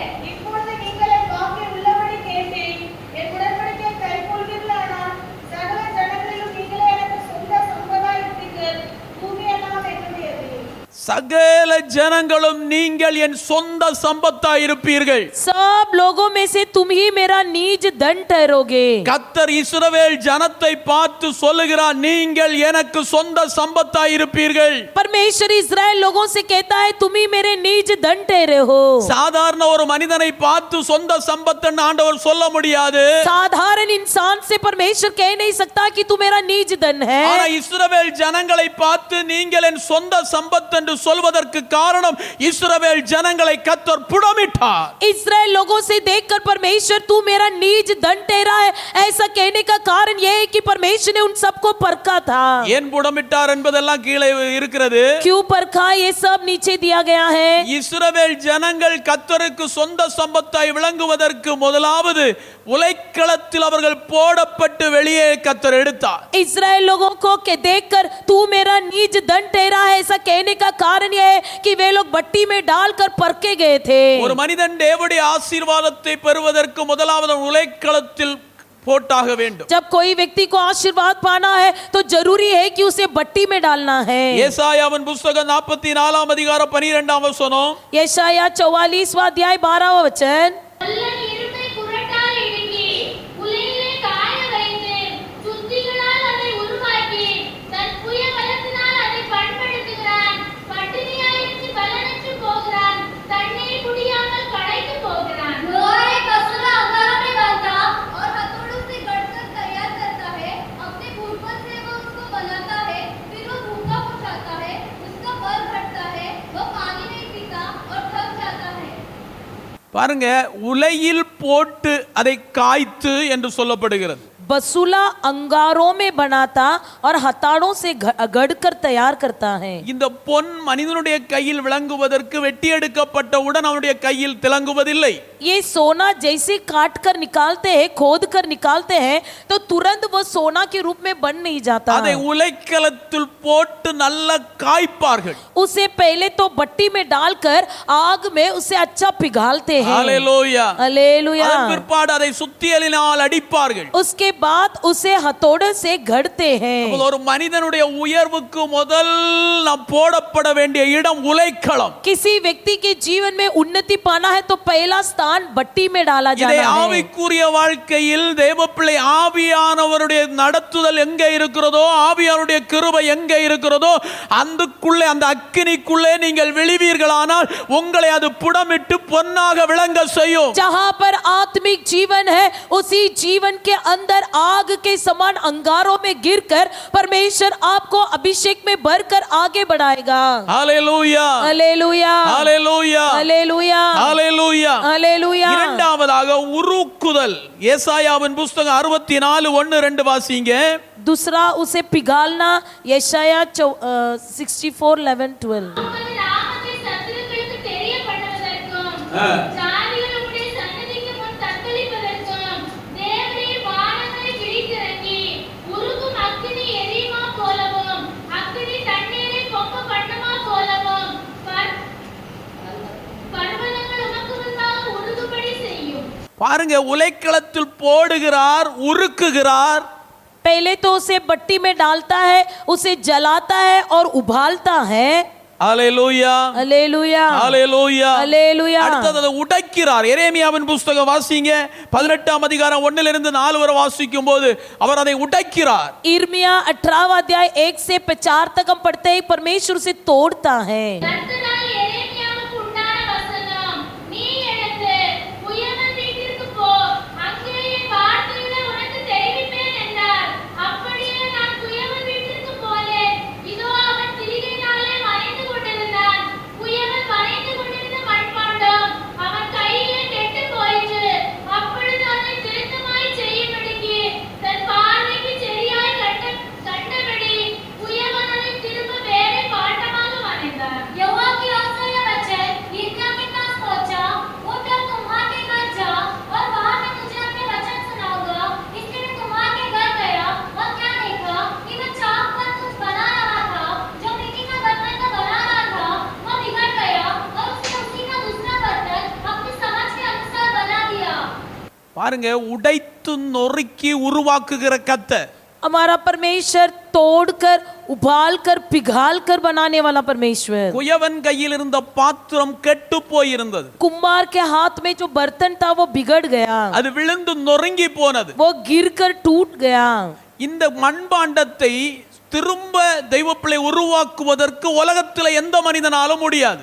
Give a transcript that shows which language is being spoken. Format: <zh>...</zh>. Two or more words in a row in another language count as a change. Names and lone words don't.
<ta>இப்பொழுது நீங்கள் என் வாக்கை உள்ளபடி கேட்டேன், என் உடன்படிக்கையை கைக்கொள்வீர்களானால் சகல ஜனங்களிலும் நீங்களே எனக்கு சொந்த சம்பதாய் இருப்பீர்கள். பூமியெல்லாம் என்னுடையது. சகல ஜனங்களும் நீங்கள் என் சொந்த சம்பத்தாய் இருப்பீர்கள்.</ta> <hi>सब लोगों में से तुम ही मेरा नीज धन ठहरोगे.</hi> <ta>கர்த்தர் இஸ்ரவேல் ஜனத்தை பார்த்து சொல்லுகிறார், நீங்கள் எனக்கு சொந்த சம்பத்தாய் இருப்பீர்கள்.</ta> <hi>परमेश्वर इस्राएल लोगों से कहता है तुम ही मेरे नीज धन ठहरे हो.</hi> <ta>சாதாரண ஒரு மனிதனை பார்த்து சொந்த சம்பத்துன்னு ஆண்டவர் சொல்ல முடியாது.</ta> <hi>साधारण इंसान से परमेश्वर कह नहीं सकता कि तू मेरा नीज धन है.</hi> <ta>ஆனா இஸ்ரவேல் ஜனங்களை பார்த்து நீங்கள் என் சொந்த சம்பத் என்று சொல்வதற்கு காரணம் இஸ்ரவேல் ஜனங்களை கர்த்தர் புடமிட்டார்.</ta> <hi>इस्राएल लोगों से देखकर परमेश्वर तू मेरा नीज धन ठहरा है ऐसा कहने का कारण यह है कि परमेश्वर ने उन सबको परखा था.</hi> <ta>ஏன் புடமிட்டார் என்பதெல்லாம் கீழே இருக்கிறது.</ta> <hi>क्यों परखा ये सब नीचे दिया गया है.</hi> <ta>இஸ்ரவேல் ஜனங்கள் கர்த்தருக்கு சொந்த சம்பத்தாய் விளங்குவதற்கு முதலாவது உலைக்களத்தில் அவர்கள் போடப்பட்டு வெளியே கர்த்தர் எடுத்தார்.</ta> <hi>इस्राएल लोगों को के देखकर तू मेरा नीज धन ठहरा है ऐसा कहने का कारण यह है कि वे लोग भट्टी में डालकर परखे गए थे.</hi> <ta>ஒரு மனிதன் தேவனுடைய ஆசீர்வாதத்தை பெறுவதற்கு முதலாவது உலைக்களத்தில் போட்டாக வேண்டும்.</ta> <hi>जब कोई व्यक्ति को आशीर्वाद पाना है तो जरूरी है कि उसे भट्टी में डालना है.</hi> <ta>ஏசாயாவின் புஸ்தகம் 44ஆம் அதிகாரம் 12ஆம் வசனம்.</ta> <hi>यशाया 44वां अध्याय 12वां वचन.</hi> <ta>வல்லன் இரும்பை குறட்டால் இடுங்கி, உலையிலே காய வைத்து, சுத்திகளால் அதை உருவாக்கி, தன் புய பலத்தினால் அதை பண்படுத்துகிறான். பட்டினியாயிருந்து பலனற்று போகிறான், தண்ணீர் குடியாமல் களைத்து போகிறான்.</ta> <hi>लोहा एक कसुरा अंगारों में डालता और हथौड़ों से गढ़कर तैयार करता है. अपने भूपन से वो उसको बनाता है, फिर वो भूखा उठाता है, उसका बल घटता है, वो पानी नहीं पीता और थक जाता है.</hi> <ta>பாருங்க, உலையில் போட்டு அதை காய்த்து என்று சொல்லப்படுகிறது.</ta> <hi>बसूला अंगारों में बनाता और हथौड़ों से गढ़कर तैयार करता है.</hi> <ta>இந்த பொன் மனிதனுடைய கையில் விளங்குவதற்கு வெட்டி எடுக்கப்பட்டவுடன் அவனுடைய கையில் திலங்குவதில்லை.</ta> <hi>ये सोना जैसे काट कर निकालते हैं, खोद कर निकालते हैं, तो तुरंत वो सोना के रूप में बन नहीं जाता.</hi> <ta>அதை உலைக்களத்தில் போட்டு நல்லா காய்ப்பார்கள்.</ta> <hi>उसे पहले तो भट्टी में डालकर आग में उसे अच्छा पिघालते हैं.</hi> <ta>ஹalleluya.</ta> <hi>हालेलुया.</hi> <ta>அதன் பிற்பாடு அதை சுத்தியலினால் அடிப்பார்கள்.</ta> <hi>उसके बाद उसे हथौड़े से गढ़ते हैं.</hi> <ta>ஒரு மனிதனுடைய உயர்வுக்கு முதல் நாம் போடப்பட வேண்டிய இடம் உலைக்களம்.</ta> <hi>किसी व्यक्ति के जीवन में उन्नति पाना है तो पहला स्थान भट्टी में डाला जाना</hi> <ta>இதை</ta> <hi>है.</hi> <ta>ஆவிக்குரிய வாழ்க்கையில் தேவப்பிள்ளை ஆவியானவருடைய நடத்துதல் எங்க இருக்கிறதோ, ஆவியானுடைய கிருபை எங்க இருக்கிறதோ, அந்துக்குள்ளே அந்த அக்கினிக்குள்ளே நீங்கள் விழுவீர்களானால் உங்களை அது புடமிட்டு பொன்னாக விளங்க செய்யும்.</ta> <hi>जहाँ पर आत्मिक जीवन है उसी जीवन के अंदर आग के समान अंगारों में गिरकर परमेश्वर आपको अभिषेक में भरकर आगे बढ़ाएगा.</hi> <ta>ஹalleluya.</ta> <hi>हालेलुया.</hi> <ta>ஹalleluya.</ta> <hi>हालेलुया.</hi> <ta>ஹalleluya.</ta> <hi>हालेलुया.</hi> <ta>இரண்டாவதாக உருக்குதல். ஏசாயாவின் புத்தகம் 64:1-2 வாசிங்க.</ta> <hi>दूसरा उसे पिघालना. यशाया 64:11-12.</hi> <ta>உமது நாமத்தை சத்துருக்களுக்கு தெரியப்படுவதற்கும் ஜாதிகள் உம்முடைய சன்னதிக்கு முன் தத்தளிப்பதற்கும் தேவரீர் வானங்களை பிடித்திறங்கி உருகும் அக்கினி எரியுமா போலவும் அக்கினி தண்ணீரை பொங்க பண்ணுமா போலவும் பர்வதங்கள் உமக்கு முன்பாக உருகும்படி செய்யும். பாருங்க, உலைக்களத்தில் போடுகிறார், உருக்குகிறார்.</ta> <hi>पहले तो उसे भट्टी में डालता है, उसे जलाता है और उबालता है.</hi> <ta>ஹalleluya.</ta> <hi>हालेलुया.</hi> <ta>ஹalleluya.</ta> <hi>हालेलुया.</hi> <ta>அடுத்தது அதை உடைக்கிறார். எரேமியாவின் புத்தகம் வாசிங்க. 18ஆம் அதிகாரம் 1-4 வரை வாசிக்கும் போது அவர் அதை உடைக்கிறார்.</ta> <hi>इर्मिया 18 अध्याय 1 से 4 तक हम पढ़ते हैं, परमेश्वर उसे तोड़ता है.</hi> <ta>கர்த்தரால் எரேமியாவுக்கு உண்டான வசனம், நீ எழுந்து உயர்ந்த வீட்டிற்கு போ, அங்கே என் வார்த்தைகளை உனக்கு தெரிவிப்பேன் என்றார். அப்படியே நான் குயவன் வீட்டிற்கு போனேன். இதோ அவன் திரிகையினாலே வரைந்து கொண்டிருந்தான். குயவன் வரைந்து கொண்டிருந்த மண்பாண்டம் அவன் கையிலே கெட்டுப் போயிற்று. அப்பொழுது அதை திருத்தமாய் செய்யும்படிக்கு தன் பார்வைக்கு சரியாய் கண்டபடி குயவன் அதை திரும்ப வேறே பாண்டமாக வரைந்தார்.</ta> <hi>यहोवा की ओर से यह वचन यिर्मयाह के पास पहुंचा, उठ और तुम्हारे घर जा और वहां मैं तुझे अपने वचन सुनाऊंगा. इसलिए मैं तुम्हारे घर गया और क्या देखा कि वह चाक पर कुछ बना रहा था, जो मिट्टी का बर्तन का बना रहा था वह बिगड़ गया और उसने उसी का दूसरा बर्तन अपनी समझ के अनुसार बना दिया.</hi> <ta>பாருங்க, உடைத்து நொறுக்கி உருவாக்குகிற கர்த்தர்.</ta> <hi>हमारा परमेश्वर तोड़कर, उबालकर, पिघालकर बनाने वाला परमेश्वर.</hi> <ta>குயவன் கையில் இருந்த பாத்திரம் கெட்டு போயிருந்தது.</ta> <hi>कुम्हार के हाथ में जो बर्तन था वो बिगड़ गया,</hi> <ta>அது விழுந்து நொறுங்கி போனது.</ta> <hi>वो गिरकर टूट गया.</hi> <ta>இந்த மண்பாண்டத்தை திரும்ப தெய்வப்பிள்ளை உருவாக்குவதற்கு உலகத்தில் எந்த மனிதனாலும் முடியாது.</ta>